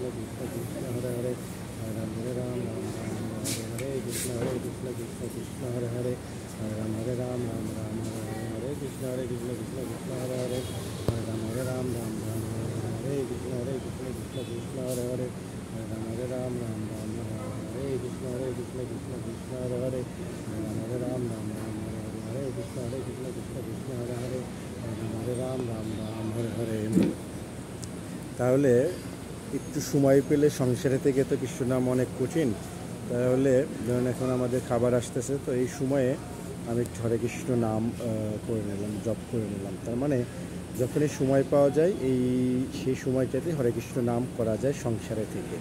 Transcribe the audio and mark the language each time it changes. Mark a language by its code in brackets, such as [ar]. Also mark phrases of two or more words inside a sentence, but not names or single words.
[bn] কৃষ্ণ হরে হরে, হরে রাম রাম হরে কৃষ্ণ কৃষ্ণ হরে হরে, হরে রাম রাম হরে হরে, কৃষ্ণ কৃষ্ণ হরে হরে, হরে রাম রাম হরে কৃষ্ণ কৃষ্ণ হরে হরে, হরে রাম রাম হরে কৃষ্ণ কৃষ্ণ হরে হরে, হরে রাম রাম হরে কৃষ্ণ কৃষ্ণ হরে হরে, হরে রাম হরে হরে। তাহলে একটু সময় পেলে সংসারে থেকে তো কৃষ্ণ নাম অনেক কঠিন। তাহলে ধরুন এখন আমাদের খাবার আসতেছে, তো এই সময়ে আমি একটু হরে কৃষ্ণ নাম করে নিলাম, জপ করে নিলাম। তার মানে যখনই সময় পাওয়া যায় সেই সময়টাতে হরে কৃষ্ণ নাম করা যায় সংসারে থেকে।